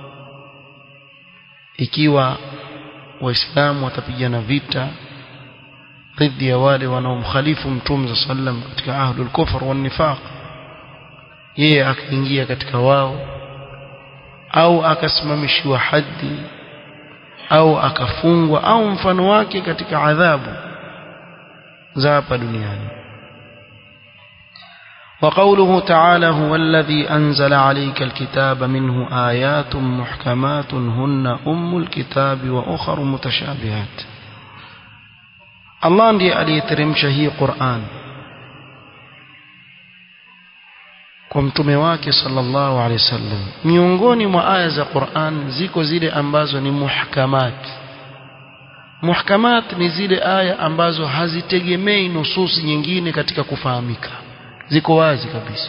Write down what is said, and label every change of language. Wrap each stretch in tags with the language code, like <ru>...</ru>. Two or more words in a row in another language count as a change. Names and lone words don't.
<sw>ikiwa waislamu watapigana vita dhidi ya wale wanaomkhalifu Mtume sallam katika</sw> <ar>أهل الكفر والنفاق,</ar> <sw>yeye akaingia katika wao, au akasimamishiwa haddi, au akafungwa, au mfano wake katika adhabu za hapa duniani.</sw> <ar>وقوله تعالى هو الذي أنزل عليك الكتاب منه آيات محكمات هن أم الكتاب وأخر متشابهات.</ar> <sw>Allah ndiye aliyeteremsha hii Qur'an kwa mtume wake</sw> <ar>صلى الله عليه وسلم.</ar> <sw>Miongoni mwa aya za Qur'an ziko zile ambazo ni muhkamat. Muhkamat ni zile aya ambazo hazitegemei nususi nyingine katika kufahamika, ziko wazi kabisa.</sw>